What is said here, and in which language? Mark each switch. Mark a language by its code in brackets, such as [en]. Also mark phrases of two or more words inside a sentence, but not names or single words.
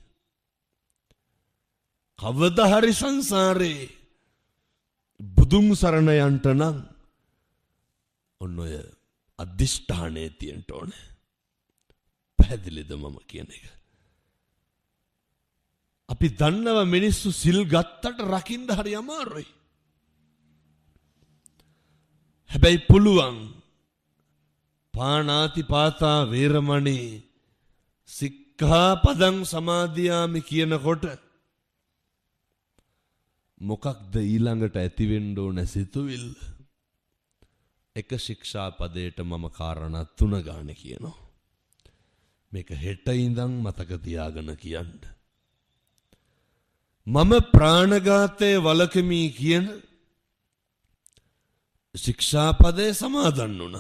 [si] කවදා හරි සංසාරේ බුදුන් සරණ යන්ට නම් ඔන්න ඔය අදිෂ්ඨානයේ තියෙන්න ඕනේ. පැහැදිලිද මම කියන එක? අපි දන්නව මිනිස්සු සිල් ගත්තට රකින්න හරි අමාරුයි. හැබැයි පුළුවන් [pi] පාණාති පාතා වේරමණී සික්ඛාපදං සමාදියාමි [si] කියනකොට මොකක්ද ඊළඟට ඇති වෙන්න ඕන සිතුවිල්ල? එක ශික්ෂාපදයට මම කාරණා 3 ගාන කියනවා. මේක හෙට ඉඳන් මතක තියාගෙන කියන්න. මම ප්‍රාණඝාතයේ වළකමි කියන ශික්ෂාපදේ සමාදන් වුණා.